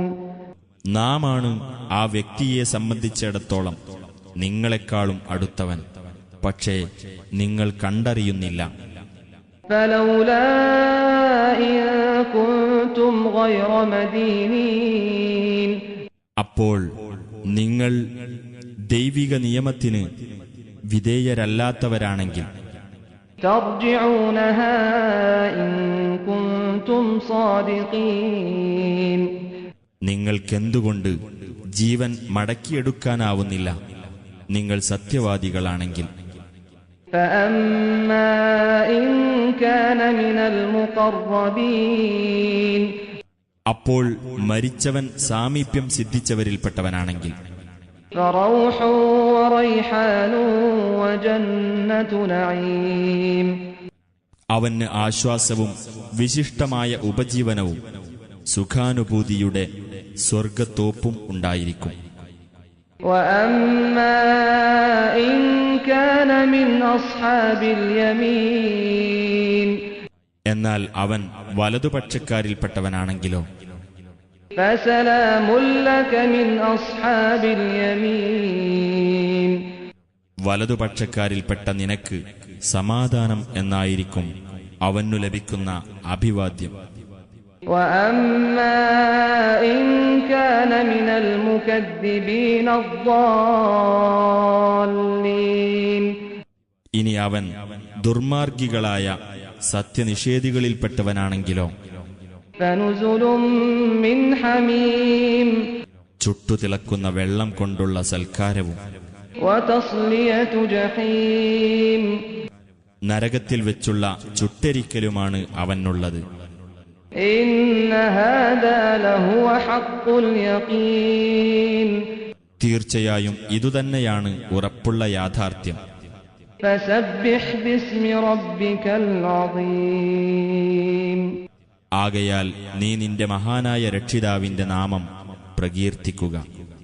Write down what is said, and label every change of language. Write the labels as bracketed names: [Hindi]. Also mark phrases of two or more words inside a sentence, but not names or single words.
[Malayalam] നാമാണ് ആ വ്യക്തിയെ സംബന്ധിച്ചിടത്തോളം നിങ്ങളെക്കാളും അടുത്തവൻ, പക്ഷേ നിങ്ങൾ കണ്ടറിയുന്നില്ല. [Arabic] فلولا إن كنتم غير مدينين [Malayalam] അപ്പോൾ നിങ്ങൾ ദൈവിക നിയമത്തിന് വിധേയരല്ലാത്തവരാണെങ്കിൽ [Arabic] ترجعونها إن كنتم صادقين [Malayalam] നിങ്ങൾക്കെന്തുകൊണ്ട് ജീവൻ മടക്കിയെടുക്കാനാവുന്നില്ല നിങ്ങൾ സത്യവാദികളാണെങ്കിൽ? [Arabic] فأما إن كان من المقربين [Malayalam] അപ്പോൾ മരിച്ചവൻ സാമീപ്യം സിദ്ധിച്ചവരിൽപ്പെട്ടവനാണെങ്കിൽ [Arabic] فروح وريحان وجنة نعيم [Malayalam] അവന് ആശ്വാസവും വിശിഷ്ടമായ ഉപജീവനവും സുഖാനുഭൂതിയുടെ സ്വർഗത്തോപ്പും ഉണ്ടായിരിക്കും. [Arabic] وأما إن كان من أصحاب اليمين [Malayalam] എന്നാൽ അവൻ വലതുപക്ഷക്കാരിൽപ്പെട്ടവനാണെങ്കിലോ [Arabic] فسلام لك من أصحاب اليمين [Malayalam] വലതുപക്ഷക്കാരിൽപ്പെട്ട നിനക്ക് സമാധാനം എന്നായിരിക്കും അവനു ലഭിക്കുന്ന അഭിവാദ്യം. [Arabic] وأما إن كان من المكذبين الضالين [Malayalam] ഇനി അവൻ ദുർമാർഗികളായ സത്യനിഷേധികളിൽപ്പെട്ടവനാണെങ്കിലോ [Arabic] فنزل من حميم [Malayalam] ചുട്ടുതിളക്കുന്ന വെള്ളം കൊണ്ടുള്ള സൽക്കാരവും [Arabic] وتصلية جحيم [Malayalam] നരകത്തിൽ വെച്ചുള്ള ചുട്ടരിക്കലുമാണ് അവനുള്ളത്. [Arabic] إن هذا لهو حق اليقين [Malayalam] തീർച്ചയായും ഇതുതന്നെയാണ് ഉറപ്പുള്ള യാഥാർത്ഥ്യം. [Arabic] فسبح باسم ربك العظيم [Malayalam] ആകയാൽ നീ നിന്റെ മഹാനായ രക്ഷിതാവിന്റെ നാമം പ്രകീർത്തിക്കുക.